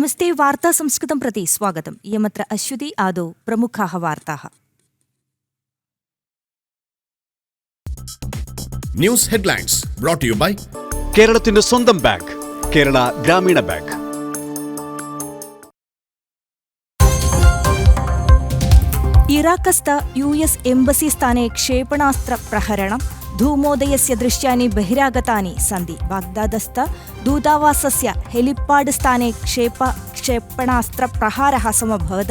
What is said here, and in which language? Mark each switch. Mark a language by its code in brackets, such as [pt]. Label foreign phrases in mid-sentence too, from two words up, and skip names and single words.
[sa] वार्ता संस्कृतं प्रति स्वागतम्। इयमत्र अश्वती आदौ प्रमुखाः वार्ताः। [en] News headlines brought you by [ml] കേരളത്തിന്റെ സ്വന്തം ബാങ്ക് കേരള ഗ്രാമീണ ബാങ്ക്. [sa] इराकस्थ US एम्बसी स्थाने क्षेपणास्त्र प्रहरणं धूमोदयस्य दृश्यानि बहिरागतानि सन्ति। बाग्दादस्थ दूतावासस्य हेलिपाड् स्थाने क्षेपणास्त्रप्रहारः समभवत्।